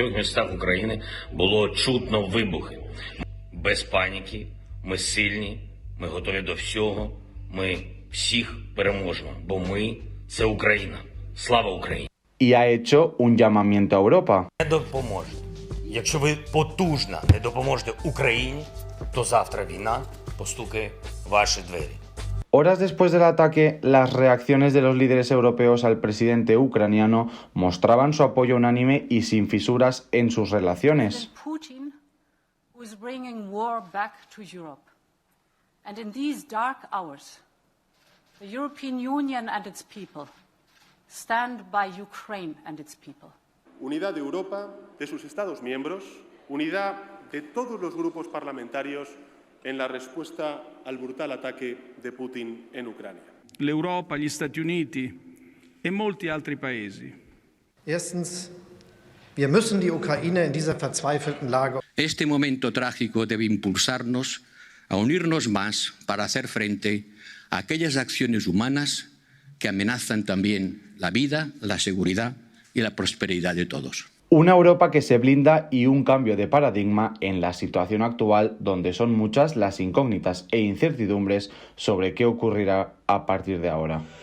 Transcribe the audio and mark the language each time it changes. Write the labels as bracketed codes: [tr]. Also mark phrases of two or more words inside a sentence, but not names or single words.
[es] Y ha hecho un llamamiento a Europa. [uk] Якщо ви потужно не допоможете Україні, то завтра війна постукає в ваші двері. [es] Horas después del ataque, las reacciones de los líderes europeos al presidente ucraniano mostraban su apoyo unánime y sin fisuras en sus relaciones. [en] Putin is bringing war back to Europe. And in these dark hours, the European Union and its people stand by Ukraine and its people. [es] Unidad de Europa, de sus Estados miembros, unidad de todos los grupos parlamentarios en la risposta al brutal ataque [it] di Putin in Ucraina. L'Europa, gli Stati Uniti e molti altri paesi. [de] Erstens, wir müssen die Ukraine in dieser verzweifelten Lage. [es] Este momento trágico debe impulsarnos a unirnos más para hacer frente a aquellas acciones humanas que amenazan también la vida, la seguridad y la prosperidad de todos. Una Europa que se blinda y un cambio de paradigma en la situación actual, donde son muchas las incógnitas e incertidumbres sobre qué ocurrirá a partir de ahora.